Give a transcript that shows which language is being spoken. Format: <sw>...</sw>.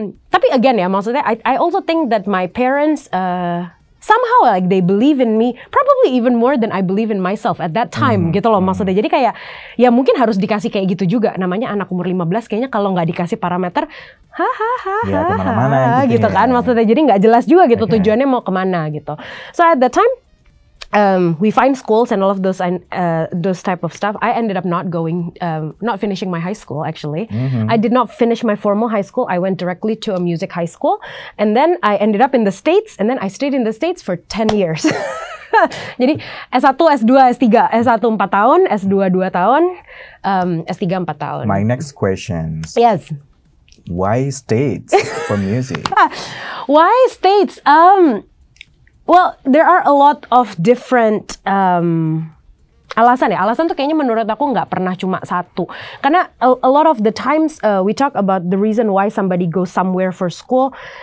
<id>Tapi</id> <en>again</en> <id>ya, maksudnya</id> <en>I also think that my parents somehow like they believe in me, probably even more than I believe in myself at that time</en> <id>gitu loh maksudnya. Jadi kayak ya mungkin harus dikasih kayak gitu juga, namanya anak umur 15 kayaknya kalau nggak dikasih parameter hahaha gitu kan maksudnya. Jadi nggak jelas juga gitu tujuannya mau kemana gitu.</id> <en>So at that time we find schools and all of those type of stuff. I ended up not finishing my high school actually. I did not finish my formal high school. I went directly to a music high school, and then I ended up in the States, and then I stayed in the States for 10 years.</en> <id>Jadi S1, S2, S3, S1 4 tahun, S2 2 tahun, S3 4 tahun.</id> <en>My next question. Yes. Why States for music? Why States? Well, there are a lot of different</en> <id>alasan ya. Alasan tuh kayaknya menurut aku nggak pernah cuma satu. Karena</id> <en>a lot of the times we talk about the reason why somebody goes somewhere for school.</en>